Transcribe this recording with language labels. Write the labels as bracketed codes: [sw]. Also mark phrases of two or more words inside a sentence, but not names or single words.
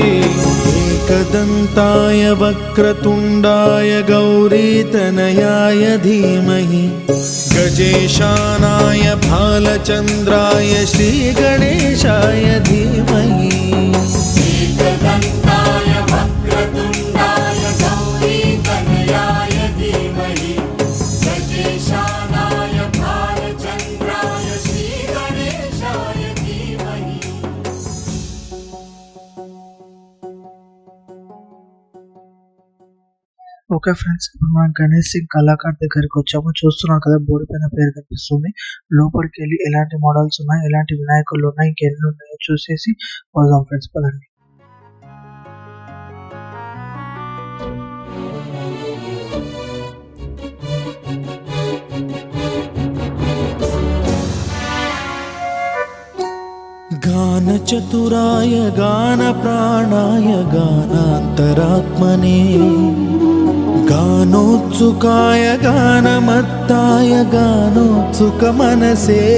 [sa] एकदन्ताय वक्रतुण्डाय गौरीतनयाय धीमहि गजेशानाय भालचन्द्राय श्रीगणेशाय धीमहि एकदन्ताय वक्रतुण्डाय गौरीतनयाय धीमहि गजेशानाय भालचन्द्राय श्रीगणेशाय धीमहि. [te] ఓకే ఫ్రెండ్స్, ఇప్పుడు మనం గణేష్ సింగ్ కళాకార్ దగ్గరికి వచ్చాము. చూస్తున్నాం కదా, బోర్డు పైన పేరు కనిపిస్తుంది. లోపలికి వెళ్ళి ఎలాంటి మోడల్స్ ఉన్నాయి, ఎలాంటి వినాయకులు ఉన్నాయి, ఇంకెన్ని ఉన్నాయో చూసేసి పోదాం ఫ్రెండ్స్, పదండి. [sa] गानचतुराय गानप्राणाय गानान्तरात्मने गानोत्सुकाय गानमत्ताय गानोत्सुकमनसे